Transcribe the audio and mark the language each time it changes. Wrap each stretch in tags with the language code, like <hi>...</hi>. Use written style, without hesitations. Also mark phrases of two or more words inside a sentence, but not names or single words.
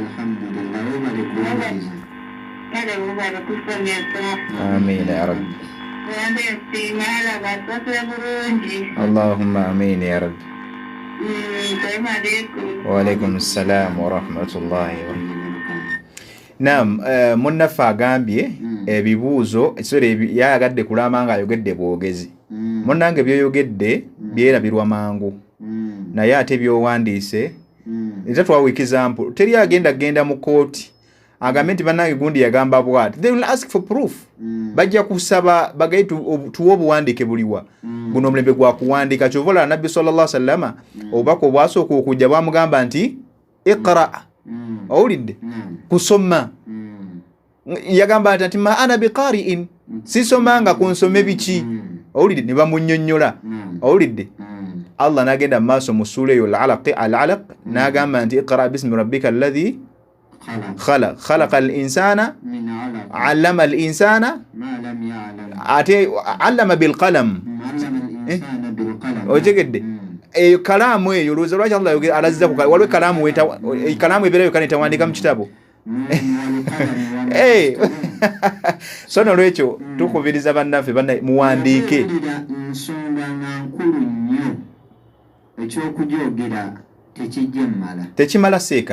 <ar>آمين يا رب. اللهم آمين يا رب. وعليكم السلام ورحمة الله وبركاته.</ar> <lg>Naam, munnafa agambye ebibuuzo yayagadde kulama nga ayogedde bwogezi. Munnange byoyogedde byerabirwa mangu naye ate byowandiise era twawa example. Teri agenda mu kooti agambe nti bannange gundi yagamba bwati.</lg> <en>They will ask for proof.</en> <lg>Bajja kusaba bagayi tuwa obuwandiike buliwa guno omulembe gwa kuwandiika. Kyovola Nabbi</lg> <ar>صلى الله عليه وسلم</ar> <lg>obubaka obwasooka okujja bwamugamba nti iqra. Owulidde kusoma. Yagamba nti</lg> <ar>ما أنا بقارئ,</ar> <lg>sisomanga kunsome biki. Owulidde ne bamunnyonnyola. Owulidde Allah n'agenda mu maaso mu ssuula eyo al-alaq n'agamba nti</lg> <ar>اقرأ باسم ربك الذي خلق الإنسان علم الإنسان علم بالقلم.</ar> <lg>Ojegedde kalaamu eyo olowooza lwaki Allah alazza ku waliwo kalaamu ebeera yokka netawandika mu kitabo. So nolwekyo tukubiriza bannaffe muwandiike. Tekimala seeka.</lg>